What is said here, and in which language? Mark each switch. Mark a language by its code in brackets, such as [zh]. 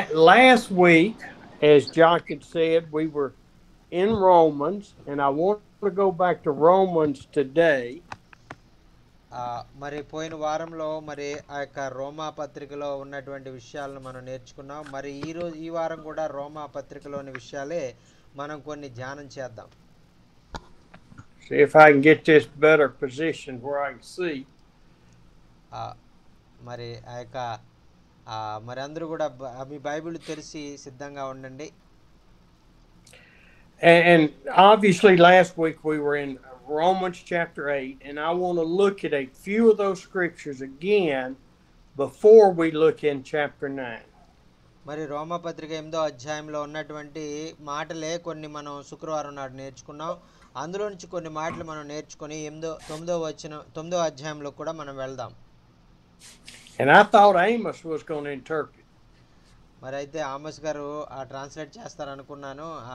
[en] Last week, as Jochen said, we were in Romans, and I want to go back to Romans today. [te] మరి పోయిన వారంలో మరి ఆ యొక్క రోమా పత్రికలో ఉన్నటువంటి విషయాలను మనం నేర్చుకున్నాం. మరి ఈ వారం కూడా రోమా పత్రికలోని విషయాలే మనం కొన్ని ధ్యానం చేద్దాం. [en] See if I can get this better position where I can see. [te] మరి ఆ యొక్క మరి అందరూ కూడా మీ బైబిల్ తెరిచి సిద్ధంగా ఉండండి. [en] And obviously last week we were in Romans chapter 8, and I want to look at a few of those scriptures again before we look in chapter 9. [te] మరి రోమా పత్రిక 8వ అధ్యాయంలో ఉన్నటువంటి మాటలే కొన్ని మనం శుక్రవారం నాడు నేర్చుకున్నాం. అందులో నుంచి కొన్ని మాటలు మనం నేర్చుకొని 9వ అధ్యాయంలో కూడా మనం వెళ్దాం. [en] And I thought Amos was going to interpret. [te] మరి అయితే ఆమోస్ గారు ట్రాన్స్లేట్ చేస్తారనుకున్నాను.